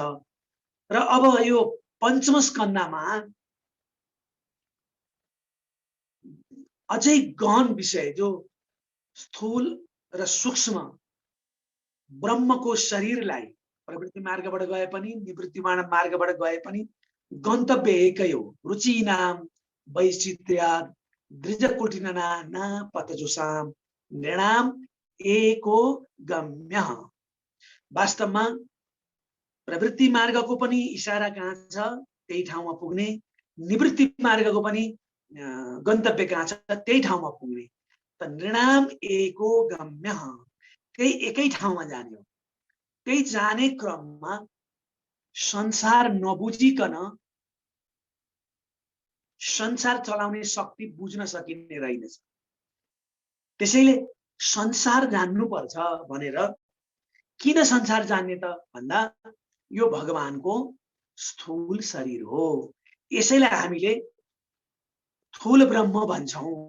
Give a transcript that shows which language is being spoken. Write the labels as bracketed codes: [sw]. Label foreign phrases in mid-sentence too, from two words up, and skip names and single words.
[ne] र अब यो पञ्चम स्कन्दमा अझै गहन विषय, जो स्थूल र सूक्ष्म ब्रह्मको शरीरलाई प्रवृत्ति मार्गबाट गए पनि निवृत्ति मार्गबाट गए पनि गन्तव्य एकै हो। [sa] रुचिनाम वैचित्र्यात् दृजकुटिनना न पतजुषाम नृणाम एको गम्य। [ne] वास्तवमा प्रवृत्ति मार्गको पनि इशारा कहाँ छ, त्यही ठाउँमा पुग्ने, निवृत्ति मार्गको पनि गन्तव्य कहाँ छ, त्यही ठाउँमा पुग्ने। [sa] त नृणाम एको गम्य, [ne] त्यही एकै ठाउँमा जाने हो। त्यही जाने क्रममा संसार नबुझिकन संसार चलाउने शक्ति बुझ्न सकिने रहेनछ। त्यसैले संसार जान्नुपर्छ भनेर, किन संसार जान्ने त भन्दा यो भगवानको स्थूल शरीर हो, यसैलाई हामीले स्थूल ब्रह्म भन्छौं।